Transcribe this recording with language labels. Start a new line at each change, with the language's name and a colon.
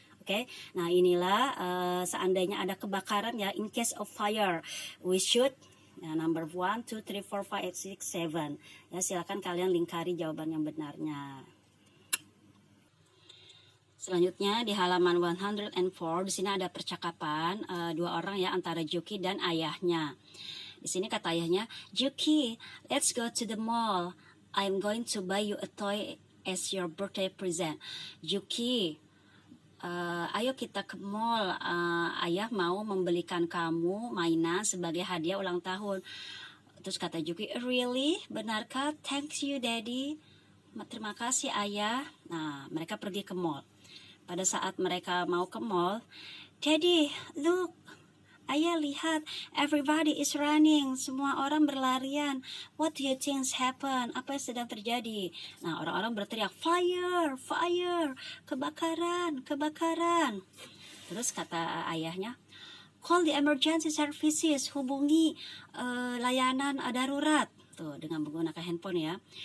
Indonesian: Oke, nah inilah seandainya ada kebakaran ya,
English: in case of fire, we should number 1, 2, 3, 4, 5, 6, 7.
Indonesian: Ya, silakan kalian lingkari jawaban yang benarnya. Selanjutnya di halaman 104 di sini ada percakapan dua orang ya antara Juki dan ayahnya. Di sini kata ayahnya,
English: Juki, let's go to the mall. I'm going to buy you a toy as your birthday present.
Indonesian: Juki, ayo kita ke mall, ayah mau membelikan kamu mainan sebagai hadiah ulang tahun. Terus kata
English: Juki, really?
Indonesian: Benarkah?
English: Thanks you daddy.
Indonesian: Terima kasih ayah. Nah, mereka pergi ke mall. Pada saat mereka mau ke mall,
English: Daddy, look,
Indonesian: ayah lihat,
English: everybody is running,
Indonesian: semua orang berlarian.
English: What do you think happen?
Indonesian: Apa yang sedang terjadi? Nah, orang-orang berteriak,
English: fire, fire,
Indonesian: kebakaran, kebakaran. Terus kata ayahnya,
English: call the emergency services,
Indonesian: hubungi layanan darurat. Tuh, dengan menggunakan handphone ya.